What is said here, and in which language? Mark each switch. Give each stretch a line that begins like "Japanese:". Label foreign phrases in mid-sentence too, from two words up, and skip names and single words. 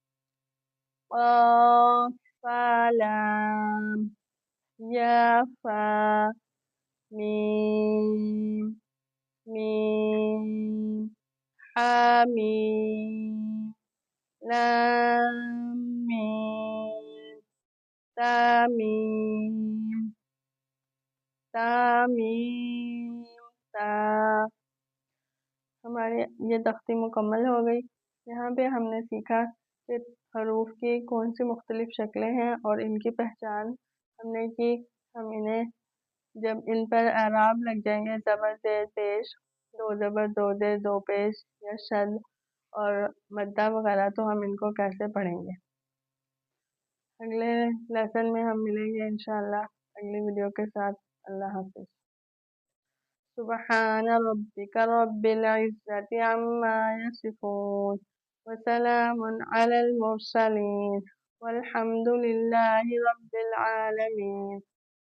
Urdu: قاف فا لام يا فا ميم ميم حاميم لام ميم تاميم تاميم تا ہماری یہ تختی مکمل ہو گئی۔ یہاں پہ ہم نے سیکھا کہ حروف کی کون سی مختلف شکلیں ہیں اور ان کی پہچان ہم نے کی۔ ہم انہیں جب ان پر اعراب لگ جائیں گے زبر زیر پیش دو زبر دو زیر دو پیش یا شد اور مدہ وغیرہ تو ہم ان کو کیسے پڑھیں گے۔ اگلے لیسن میں ہم ملیں گے انشاءاللہ اگلی ویڈیو کے ساتھ۔ اللہ حافظ۔
Arabic: سبحان ربك رب العزة عما يصفون وسلام على المرسلين والحمد لله رب العالمين۔